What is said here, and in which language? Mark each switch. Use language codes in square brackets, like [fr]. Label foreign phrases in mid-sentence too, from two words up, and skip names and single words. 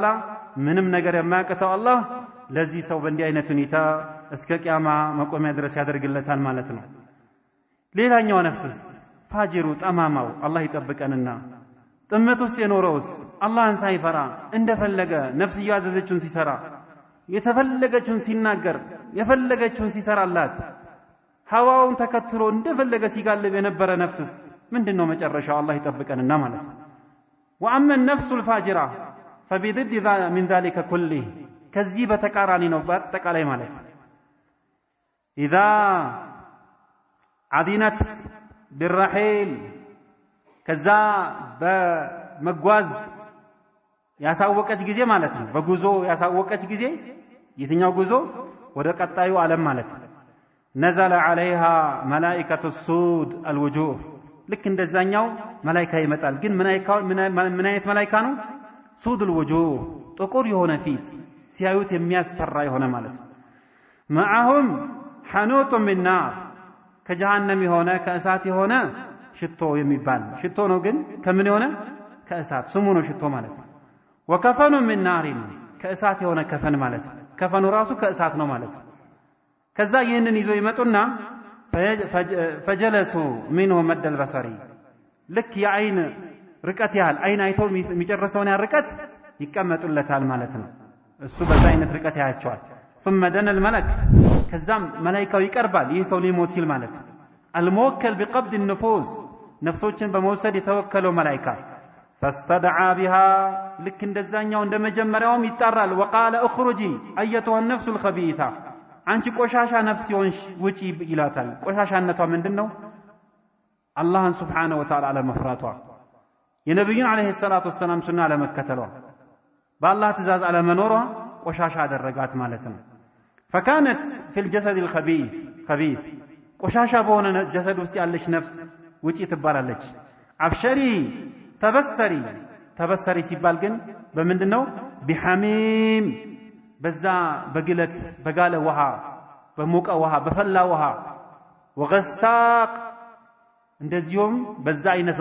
[am] ምንም ነገር የማያቅተው አላህ ለዚህ ሰው በእንዲህ አይነት ሁኔታ እስከ ቂያማ መቆሚያ ድረስ ያደርግለታል ማለት ነው። ሌላኛው ነፍስስ ፋጅሩ ጠማማው አላህ ይጠብቀንና ጥመት ውስጥ የኖረውስ አላህን ሳይፈራ እንደፈለገ ነፍስ ያዘዘችውን ሲሰራ የተፈለገችውን ሲናገር የፈለገችውን ሲሰራላት ሐዋውን ተከትሎ እንደፈለገ ሲጋልብ የነበረ ነፍስስ ምንድነው መጨረሻው? አላህ ይጠብቀንና ማለት ነው። [ar] وأما النفس الفاجرة فبضد من ذلك كله [am] ከዚህ በተቃራኒ ነው በአጠቃላይ ማለት ነው። [ar] إذا عدنت بالرحيل [am] ከዛ በመጓዝ ያሳወቀች ጊዜ ማለት ነው። በጉዞ ያሳወቀች ጊዜ የትኛው ጉዞ? ወደ ቀጣዩ ዓለም ማለት ነው። [ar] نزل عليها ملائكة السود الوجوه [am] ልክ እንደዛኛው መላእክት ይመጣል። ግን ምን አይነት መላእክት ነው? [ar] سود الوجوه [am] ጥቁር የሆነ ፊት ሲያዩት የሚያስፈራ የሆነ ማለት ነው። [ar] معهم حنوط من نار [am] ከጀሃነም የሆነ ከእሳት የሆነ ሽቶ የሚባል ሽቶ ነው። ግን ከምን የሆነ? ከእሳት ስሙ ነው ሽቶ ማለት ነው። [ar] وكفنه من نار [am] ከእሳት የሆነ ከፈን ማለት ነው። ከፈኑ ራሱ ከእሳት ነው ማለት ነው። ከዛ ይህንን ይዞ ይመጡና [ar] فجلسوا منه مد البصري [am] ልክ የአይን ርቀት ያህል አይን አይቶ የሚጨርሰውን ያህል ርቀት ይቀመጡለታል ማለት ነው። እሱ በዛ አይነት ርቀት ያያቸዋል። [ar] ثم دنا الملك [am] ከዛም መላእክቱ ይቀርባል። ይህ ሰው ሊሞት ሲል ማለት ነው። [ar] الموكل بقبض النفوس [am] ነፍሶችን በመውሰድ የተወከለው መላእክት [ar] فاستدعى بها [am] ልክ እንደዛኛው እንደመጀመሪያውም ይጣራል። [ar] وقال اخرجي ايتها النفس الخبيثه [am] አንቺ ቆሻሻ ነፍስ ይሆንሽ ውጪ ይላታል። ቆሻሻነቷ ምንድነው? አላህን [ar] سبحانه وتعالى [am] አለመፍራቷ፣ የነብዩን [ar] عليه الصلاة والسلام [am] ሱና አለመከተሏ፣ በአላህ ትእዛዝ አለመኖሯ ቆሻሻ አደረጋት ማለት ነው። [ar] فكانت في الجسد الخبيث [am] ቆሻሻ በሆነ ጀሰድ ውስጥ ያለች ነፍስ ውጪ ትባላለች። አብሸሪ ተበሰሪ ሲባል ግን በምንድነው? ቢሐሚም በዛ በግለት በጋለ ውሃ በሞቀ ውሃ በፈላ ውሃ ወገሳቅ እንደዚሁም በዛ አይነት